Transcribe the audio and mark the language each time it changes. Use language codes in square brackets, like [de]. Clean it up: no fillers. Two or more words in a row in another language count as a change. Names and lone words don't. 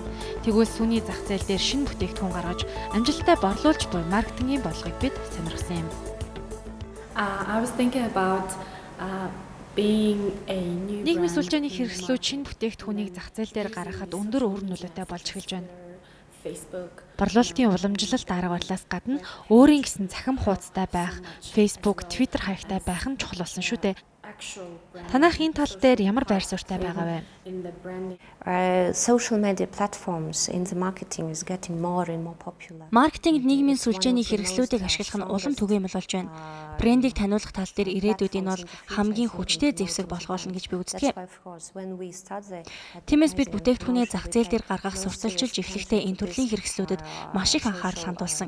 [mn] Тэгвэл сүүний зах зээл дээр шинэ бүтээгдэхүүн гаргаж амжилттай борлуулж буй маркетингийн бодлогыг бид сонирхсан юм. [en] I was thinking about being a new [mn] нийгмийн сүлжээний хэрэгслүүд шинэ бүтээгдэхүүнийг зах зээл дээр гаргахад өндөр үр нөлөөтэй болж эхэлж байна. Борлуулалтын уламжлалт арга барилаас гадна өөрийн гэсэн захим хуудастай байх, Facebook, Twitter хаягтай байх нь чухал болсон шүү дээ. Танайх энэ тал дээр ямар байр суурьтай байгаа вэ? [en] Social media platforms in the marketing is getting more and more popular. [mn] Маркетингд нийгмийн сүлжээний хэрэгслүүдийг ашиглах нь улам түгээмэл болж байна. Брендийг таниулах тал дээр ирээдүйд энэ бол хамгийн хүчтэй зэвсэг болох болно гэж би үздэг. Тиймээс бид бүтээгдэхүүнээ зах зээл дээр гаргах сурталчилж эхлэхдээ энэ төрлийн хэрэгслүүдэд маш их анхаарал хандуулсан.